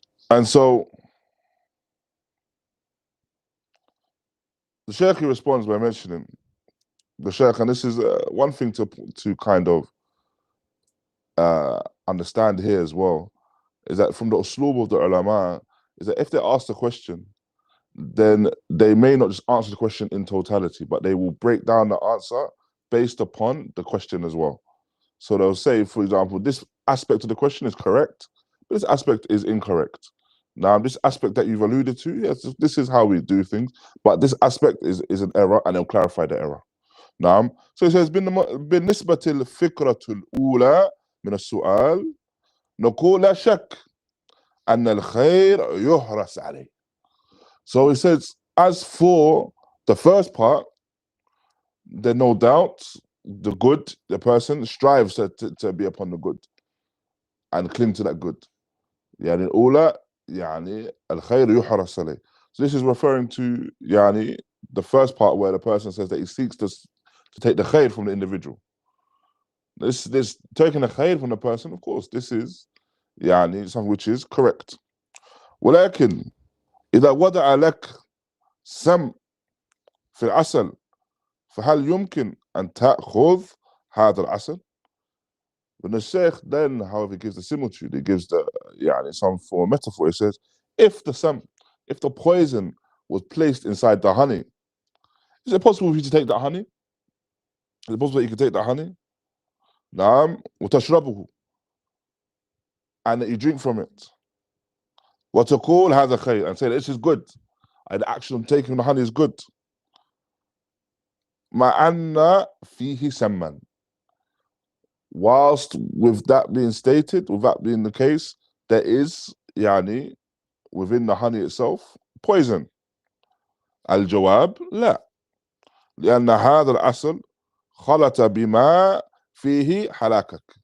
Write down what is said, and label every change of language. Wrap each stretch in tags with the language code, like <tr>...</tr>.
<en>And so the Shaykh responds by mentioning the Shaykh, and this is one thing to kind of understand here as well, is that from the uslūb of the ulama, is that if they ask the question, then they may not just answer the question in totality, but they will break down the answer based upon the question as well. So they'll say, for example, this aspect of the question is correct, but this aspect is incorrect. Now, this aspect that you've alluded to, yes, this is how we do things, but this aspect is an error, and they'll clarify the error. Now, so it says,</en> <ar>بالنسبة الفكرة الأولى من السؤال نقول لا شك أن الخير يحرص عليه.</ar> <en>So he says, as for the first part, there's no doubt the good, the person strives to be upon the good and cling to that good.</en> <ar>الأولى الخير يحرص عليه.</ar> <en>So this is referring to the first part where the person says that he seeks to take the khair from the individual. This taking the khair from the person, of course, this is something which is correct.</en> <ar>ولكن إذا وضع لك سم في العسل فهل يمكن أن تأخذ هذا العسل?</ar> <en>When the Shaykh then, however, gives the similitude, he gives the some form of metaphor. He says, if the poison was placed inside the honey, is it possible for you to take that honey? Is it possible that you can take that honey?</en> <ar>نعم وتشربه,</ar> <en>and that you drink from it.</en> <ar>وتقول هذا خير,</ar> <en>and say this is good. The action of taking the honey is good.</en> <ar>مع أن فيه سما.</ar> <en>Whilst with that being stated, with that being the case, there is within the honey itself poison.</en> <ar>الجواب لا, لأن هذا العسل خلط بما فيه حلاكك.</ar>